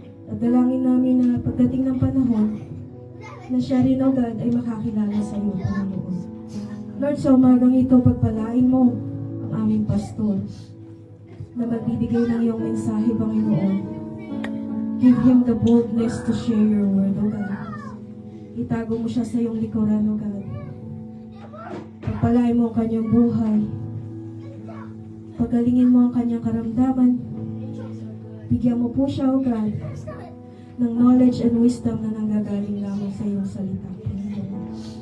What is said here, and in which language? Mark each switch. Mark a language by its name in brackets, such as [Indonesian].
[Filipino] At dalangin namin na pagdating ng panahon, na siya rin, O God, ay makakilala sa iyo, Panginoon. Lord, sa umagang ito, pagpalain mo ang aming pastor na magbibigay ng iyong mensahe, Panginoon. [English] Give him the boldness to share your word, O God. [Filipino] Itago mo siya sa iyong likuran, O God. Pagpalain mo ang kanyang buhay. Pagalingin mo ang kanyang karamdaman. Bigyan mo po siya, O God, ng [English] knowledge and wisdom [Filipino] na nanggagaling lamang sa iyong salita, Panginoon.